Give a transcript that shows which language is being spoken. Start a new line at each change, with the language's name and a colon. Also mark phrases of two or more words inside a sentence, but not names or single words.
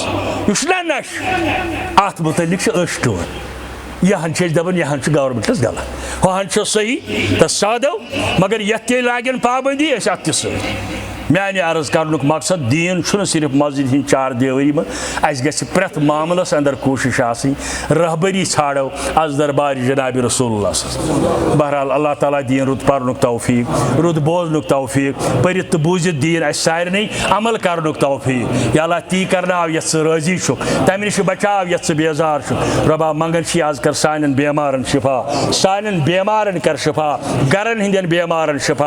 Kashmiri: یہِ چھُنہ نشہٕ اتھ متعلق چھِ أسۍ ٹٲر یہن چھِ أسۍ دپان یہن چھُ گورمنٹس غلط ہُہن چھُ صحیح تس سادو مگر یتھ تہِ لاگن پابندی أسۍ اتھ تہِ سۭتۍ میانہِ عرض کرنُک مقصد دین چھُنہٕ صرف مسجد ہِنٛدۍ 4 دیوٲری منٛز اَسہِ گژھِ پرٛٮ۪تھ معاملس اندر کوٗشش آسٕنۍ رہبری ژھانڈو از دربار جناب رسول اللہ صلی بہرحال اللہ تعالیٰ دین رُت پرنُک توفیق رُت بوزنُک توفیق پٔرِتھ تہٕ بوٗزِتھ دین اَسہِ سارنٕے عمل کرنُک توفیق یا اللہ تی کرناو یتھ ژٕ رٲضی چھُکھ تمہِ نِش بچاو یتھ ژٕ بیزار چھُکھ رۄبا منگان چھِ آز کر سانٮ۪ن بیمارن شفا سانٮ۪ن بیمارن کر شفا گرن ہٕنٛدٮ۪ن بیمارن شفا